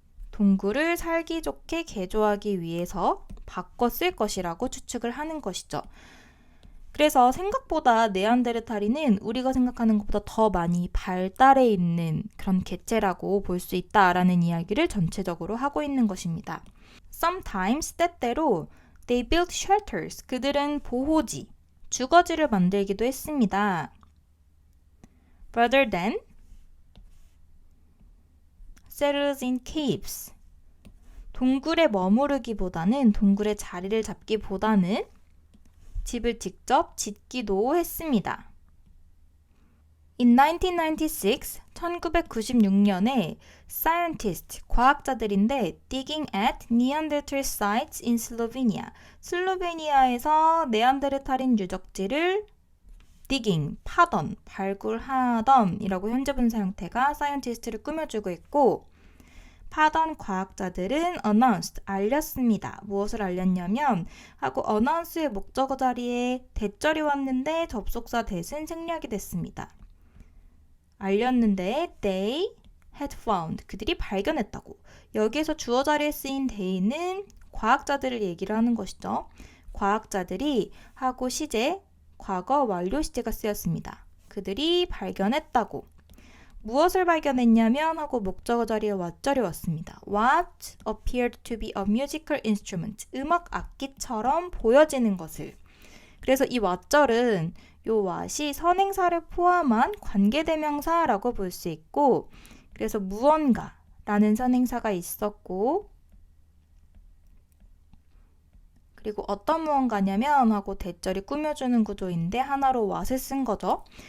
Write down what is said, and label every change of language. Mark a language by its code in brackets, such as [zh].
[ko] 동굴을 살기 좋게 개조하기 위해서 바꿨을 것이라고 추측을 하는 것이죠. 그래서 생각보다 네안데르탈인은 우리가 생각하는 것보다 더 많이 발달해 있는 그런 개체라고 볼 수 있다라는 이야기를 전체적으로 하고 있는 것입니다. [en] Sometimes [ko] 때때로 [en] they built shelters [ko] 그들은 보호지, 주거지를 만들기도 했습니다. [en] Rather than settles in caves. [ko] 동굴에 머무르기보다는 동굴에 자리를 잡기보다는 집을 직접 짓기도 했습니다. [en] In 1996, [ko] 1996년에 [en] scientists, [ko] 과학자들인데 [en] digging at Neanderthal sites in Slovenia, [ko] 슬로베니아에서 네안데르탈인 유적지를 [en] digging, [ko] 파던, 발굴하던 이라고 현재 분사 형태가 scientist를 꾸며주고 있고 파던 과학자들은 [en] announced, [ko] 알렸습니다. 무엇을 알렸냐면 하고 announce의 목적어 자리에 대절이 왔는데 접속사 that은 생략이 됐습니다. 알렸는데 [en] they had found, [ko] 그들이 발견했다고. 여기에서 주어 자리에 쓰인 they는 과학자들을 얘기를 하는 것이죠. 과학자들이 하고 시제, 과거 완료 시제가 쓰였습니다. 그들이 발견했다고. 무엇을 발견했냐면 하고 목적어 자리에 what절이 왔습니다. [en] What appeared to be a musical instrument. [ko] 음악 악기처럼 보여지는 것을. 그래서 이 what절은 요 what이 선행사를 포함한 관계대명사라고 볼 수 있고 그래서 무언가라는 선행사가 있었고 그리고 어떤 무언가냐면 하고 대절이 꾸며주는 구조인데 하나로 what을 쓴 거죠.